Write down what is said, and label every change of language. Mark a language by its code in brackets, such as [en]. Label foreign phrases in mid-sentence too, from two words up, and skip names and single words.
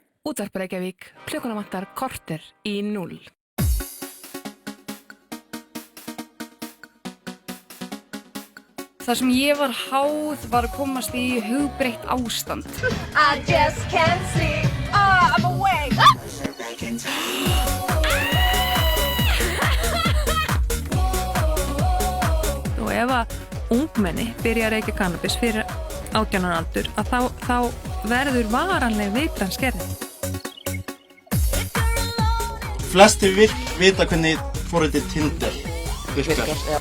[is] Útvarp Reykjavík, klukkuna vantar korter í 0. Það sem ég var háð var að komast í hugbreytt ástand. [en] I just can't see. I'm awake. [is] Og ef að ungmenni byrja að reykja kannabis fyrir 18 ára aldur, að þá verður varanleg veitrannskerðing. Flestir vita hvernig forritið Tinder virkar.